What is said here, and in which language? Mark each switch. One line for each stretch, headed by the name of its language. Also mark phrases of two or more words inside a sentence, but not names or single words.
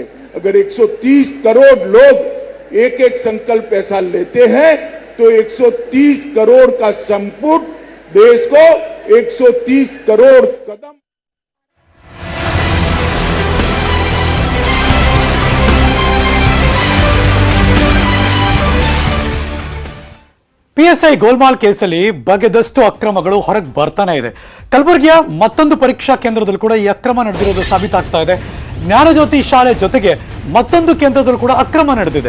Hindi: अगर 130 करोड़ लोग एक एक संकल्प ऐसा लेते हैं, तो 130 करोड़ का संपुट देश को 130 करोड़ कदम
Kannada: PSI ಗೋಲ್ಮಾಲ್ ಕೇಸಲ್ಲಿ ಬಗೆದಷ್ಟು ಅಕ್ರಮಗಳು ಹೊರಗೆ ಬರ್ತಾನೆ ಇದೆ. ಕಲಬುರಗಿಯ ಮತ್ತೊಂದು ಪರೀಕ್ಷಾ ಕೇಂದ್ರದಲ್ಲೂ ಕೂಡ ಈ ಅಕ್ರಮ ನಡೆದಿರೋದು ಸಾಬೀತಾಗ್ತಾ ಇದೆ. ಜ್ಞಾನಜ್ಯೋತಿ ಶಾಲೆ ಜೊತೆಗೆ ಮತ್ತೊಂದು ಕೇಂದ್ರದಲ್ಲೂ ಕೂಡ ಅಕ್ರಮ ನಡೆದಿದೆ.